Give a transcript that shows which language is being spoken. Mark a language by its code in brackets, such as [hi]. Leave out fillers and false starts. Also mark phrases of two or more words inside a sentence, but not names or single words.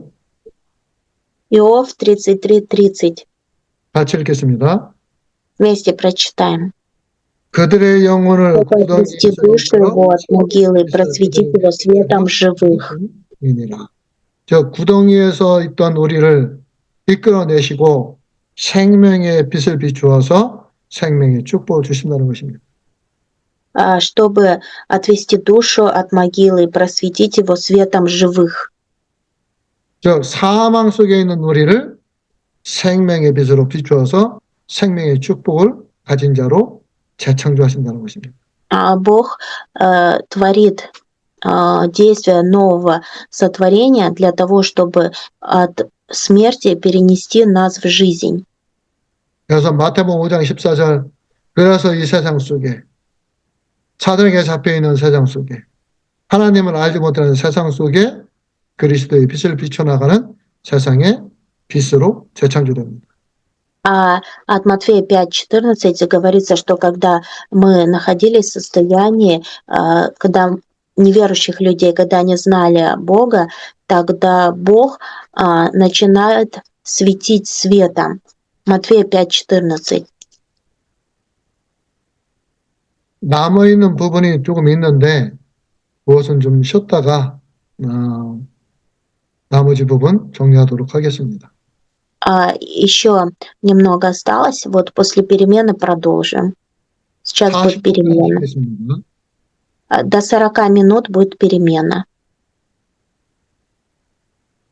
[ru] Иов 33:30. [ko] 같이 읽겠습니다. [ru] Вместе прочитаем. [ko] 그들의 영혼을 [ru] Отпусти душу его от могилы, просветить его светом живых. [ko] 이니라. 저 구덩이에서 있던 우리를 이끌어내시고 생명의 빛을 비추어서 생명의 축복을 주신다는 것입니다. [ru] Чтобы отвести душу от могилы и просветить его светом живых. [ko] 저 사망 속에 있는 우리를 생명의 빛으로 비추어서 생명의 축복을 가진 자로 재창조하신다는 것입니다. [ru] Бог творит действие нового сотворения для того, чтобы от смерти перенести нас в жизнь. [ko] 그래서 마태복음 5장 14절 그래서 이 세상 속에 사단에게 잡혀있는 세상 속에 하나님을 알지 못하는 세상 속에 그리스도의 빛을 비춰나가는 세상의 빛으로 재창조됩니다. [ru] От Матфея 5:14 говорится, что когда мы находились в состоянии, когда неверующих людей, когда они знали Бога, тогда Бог начинает светить светом. Матфея 5:14. [ko] 남아있는 부분이 조금 있는데 그것은 좀 쉬었다가 나머지 부분 정리하도록 하겠습니다. [ru] Еще немного осталось. Вот после перемены продолжим. Сейчас будет [ko] 40분까지 [ru] перемена. [ko] 하겠습니다. [ru] До 40 минут будет перемена.